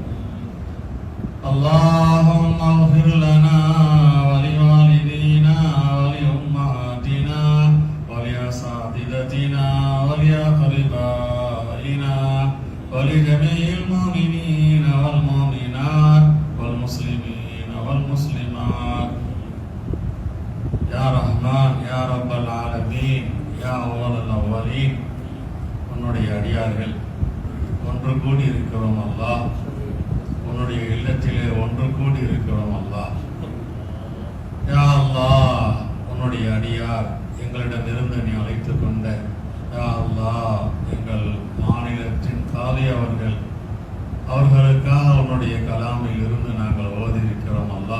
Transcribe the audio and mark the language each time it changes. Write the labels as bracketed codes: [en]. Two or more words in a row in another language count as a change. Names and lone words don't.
[ar] اللهم اغفر لنا ولوالدينا ولأمهاتنا ولأساتذتنا ولأقربائنا ولجميع المؤمنين والمؤمنات والمسلمين والمسلمات يا رحمن يا رب العالمين يا أول الأولين. [ta] உன்னுடைய அடியார்கள் ஒன்று கூடி இருக்கிறோம் அல்லாஹ், உன்னுடைய இல்லத்திலே ஒன்று கூடி இருக்கிறோம் அல்லாஹ். [ar] يا الله, [ta] உன்னுடைய அடியார் எங்களிடமிருந்து நீ அழைத்து கொண்ட [ar] يا الله [ta] எங்கள் மாநிலத்தின் காலி அவர்களுக்காக உன்னுடைய கலாமில் இருந்து நாங்கள் ஓதியிருக்கிறோம் அல்லாஹ்.